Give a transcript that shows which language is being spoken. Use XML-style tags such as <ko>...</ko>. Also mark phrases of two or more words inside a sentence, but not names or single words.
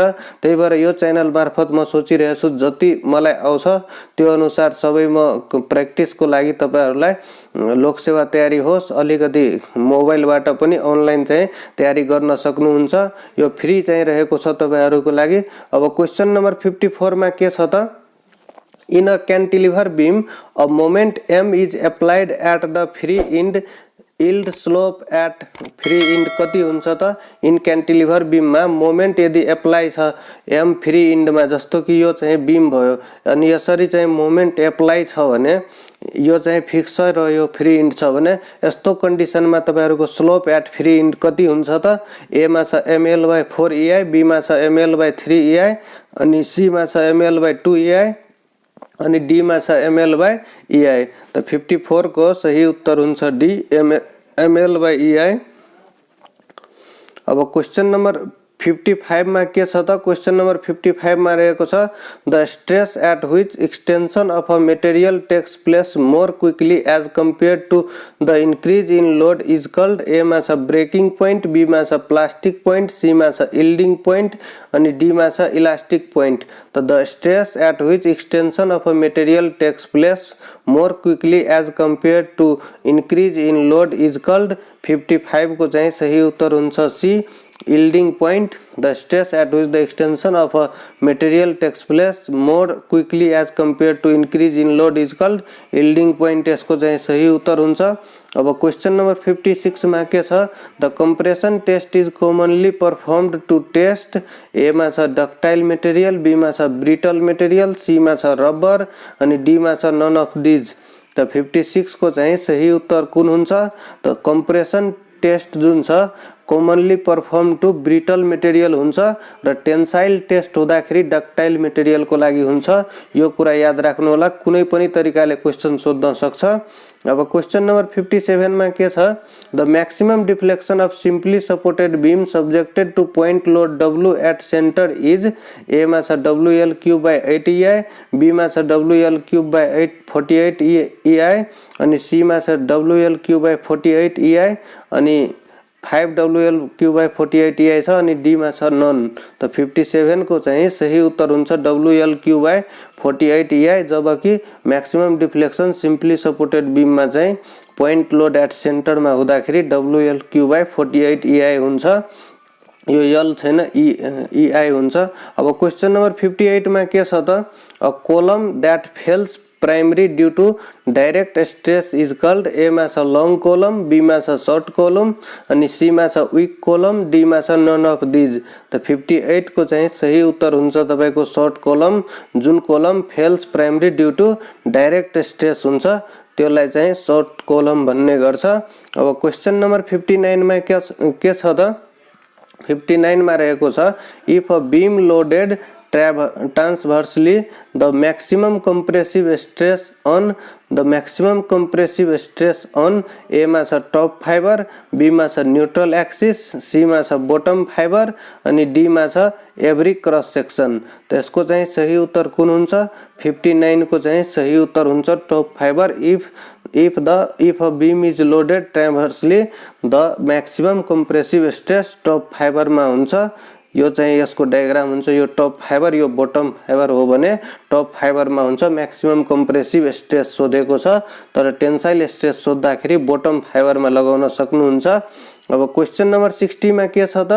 <ne>त्यही भएर यो च्यानल मार्फत म सोचिरहेको छु जति मलाई आउँछ त्यो अनुसार सबै म प्र्याक्टिसको लागि तपाईहरुलाई लोकसेवा तयारी होस्, अलिकति मोबाइलबाट पनि अनलाइन चाहिँ तयारी गर्न सक्नुहुन्छ। यो फ्री चाहिँ रहेको छ तपाईहरुको लागि। अब</ne> <en>question number</en> <ne>54 मा के छ त,</ne> <en>In a cantilever beam, a moment m is applied at the free end. yield slope at free end</en> <ne>कति हुन्छ त?</ne> <en>in cantilever</en> <ne>बीममा मोमेन्ट यदि एप्लाई छ m फ्री इन्डमा, जस्तो कि यो चाहिँ बीम भयो अनि यसरी चाहिँ मोमेन्ट एप्लाई छ भने यो चाहिँ फिक्स छ र यो</ne> <en>free end</en> <ne>छ भने यस्तो कन्डिसनमा तपाईहरुको</ne> <en>slope at free end</en> <ne>कति हुन्छ त? a मा छ ml/4ei, b मा छ ml/3ei अनि c मा छ ml/2ei अनि डी मा छ ml/ei। त 54 को सही उत्तर हुन्छ डी ml/ei। अब</ne> <en>question number</en> <ne>55 मा के छ त?</ne> <en>question number 55</en> <ne>मा रहेको छ</ne> <en>the stress at which extension of a material takes place more quickly as compared to the increase in load is called.</en> <ne>ए मा छ</ne> <en>breaking point,</en> <ne>बी मा छ</ne> <en>plastic point,</en> <ne>सी मा छ</ne> <en>yielding point</en> <ne>अनि डी मा छ</ne> <en>elastic point. त the stress at which extension of a material takes place more quickly as compared to increase in load is called।</en> <ne>55 को चाहिँ सही उत्तर हुन्छ सी</ne> <en>yielding point। The stress at which the extension of a material takes place more quickly as compared to increase in load is called yielding point।</en> <ne>यसको चाहिँ सही उत्तर हुन्छ।</ne> <en>अब question number 56</en> <ne>मा के छ?</ne> <en>the compression test is commonly performed to test.</en> <ne>ए मा छ</ne> <en>ductile material,</en> <ne>बी मा छ</ne> <en>brittle material,</en> <ne>सी मा छ रबर अनि डी मा छ</ne> <en>none of these.</en> <ne>त 56 को चाहिँ सही उत्तर कुन हुन्छ? त</ne> <en>compression test</en> <ne>जुन छ</ne> <en>commonly perform to brittle material</en> <ne>हुन्छ र</ne> <en>tensile test</en> <ne>हुँदाखेरि</ne> <en>ductile material</en> <ne>को लागि हुन्छ। यो कुरा याद राख्नु होला, कुनै पनि तरिकाले क्वेशन सोध्न सक्छ।</ne> <en>अब question number 57</en> <ne>मा के छ?</ne> <en>the maximum deflection of simply supported beam subjected to point load W at center is.</en> <ne>ए मा छ WL3/8ei, बी मा छ WL3/48ei अनि सी मा छ WL3/48ei अनि 5WL3/48ei छ अनि डी मा छ नन। त 57 को चाहिँ सही उत्तर हुन्छ WL3/48ei, जबकि</ne> <en>maximum deflection simply supported beam</en> <ne>मा चाहिँ</ne> <en>point load at center</en> <ne>मा हुँदाखेरि WL3/48ei हुन्छ। यो यल छैन ei हुन्छ। अब</ne> <en>question number</en> <ne>58 मा के छ त?</ne> <en>a column that fails primary due to direct stress is called.</en> <ne>ए मा छ</ne> <en>long column,</en> <ne>बी मा छ</ne> <en>short column</en> <ne>अनि सी मा छ</ne> <en>weak column,</en> <ne>डी मा छ</ne> <en>none of these.</en> <ne>त 58 को चाहिँ सही उत्तर हुन्छ तपाईको</ne> <en>short column.</en> <ne>जुन</ne> <en>column fails primary due to direct stress</en> <ne>हुन्छ त्यसलाई चाहिँ</ne> <en>short column</en> <ne>भन्ने गर्छ। अब</ne> <en>question number</en> <ne>59 मा के छ त?</ne> <en>59</en> <ne>मा रहेको छ</ne> <en>if a beam loaded transversely the maximum compressive stress on A</en> <ne>मा छ</ne> <en>top fiber, बी</en> <ne>मा छ</ne> <en>neutral axis, सी</en> <ne>मा छ</ne> <en>bottom fiber</en> <ne>अनि डी मा छ</ne> <en>every cross section.</en> <ne>त यसको चाहिँ सही उत्तर कुन हुन्छ? 59 को चाहिँ सही उत्तर हुन्छ</ne> <en>top fiber. if a beam is loaded transversely the maximum compressive stress top fiber</en> <ne>मा हुन्छ। यो चाहिँ यसको डायग्राम हुन्छ। यो</ne> <en>top fiber</en> <ne>यो</ne> <en>bottom fiber</en> <ne>हो भने</ne> <en>top fiber</en> <ne>मा हुन्छ</ne> <en>maximum compressive stress</en> <ne>सोधेको छ, तर</ne> <en>tensile stress</en> <ne>सोध्दाखेरि</ne> <en>bottom fiber</en> <ne>मा लगाउन सक्नुहुन्छ। अब</ne> <en>question number</en> <ne>60 मा के छ त?</ne>